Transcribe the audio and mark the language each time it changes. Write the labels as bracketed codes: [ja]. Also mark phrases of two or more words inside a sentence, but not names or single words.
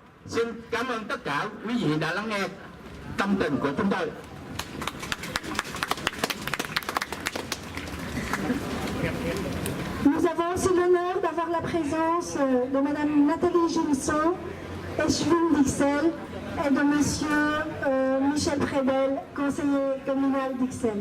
[vi] Xin cảm ơn tất cả quý vị đã lắng nghe tâm tình của chúng tôi. [fr] Nous avons aussi l'honneur d'avoir la présence de Madame Nathalie Gélisson, échevine d'Ixelles, et de Monsieur Michel Prédel, conseiller communal d'Ixelles.